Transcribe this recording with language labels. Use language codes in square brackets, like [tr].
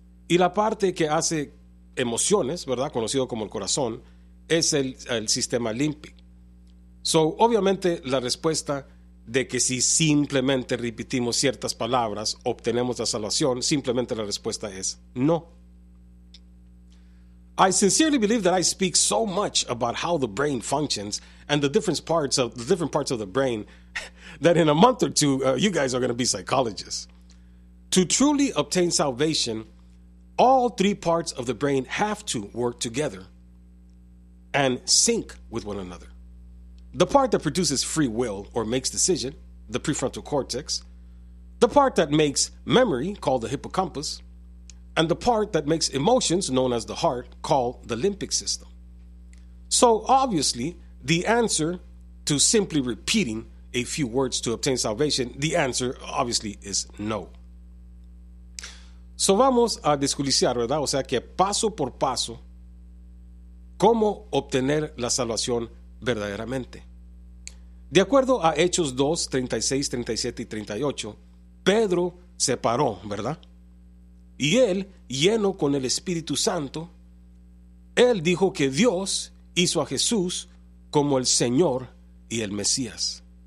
[es] Y la parte que hace emociones, ¿verdad? Conocido como el corazón, es el sistema límbico. So, obviamente, la respuesta de que si simplemente repetimos ciertas palabras, obtenemos la salvación, simplemente la respuesta es no. [en] I sincerely believe that I speak so much about how the brain functions and the different parts of the brain that in a month or two, you guys are going to be psychologists. To truly obtain salvation, all three parts of the brain have to work together and sync with one another. The part that produces free will or makes decision, the prefrontal cortex, the part that makes memory, called the hippocampus, and the part that makes emotions, known as the heart, called the limbic system. So obviously, the answer to simply repeating a few words to obtain salvation, the answer obviously is no. [es] So vamos a desculiciar, ¿verdad? O sea que paso por paso, ¿cómo obtener la salvación verdaderamente? De acuerdo a Hechos 2, 36, 37 y 38, Pedro se paró, ¿verdad? Y él, lleno con el Espíritu Santo, él dijo que Dios hizo a Jesús como el Señor y el Mesías.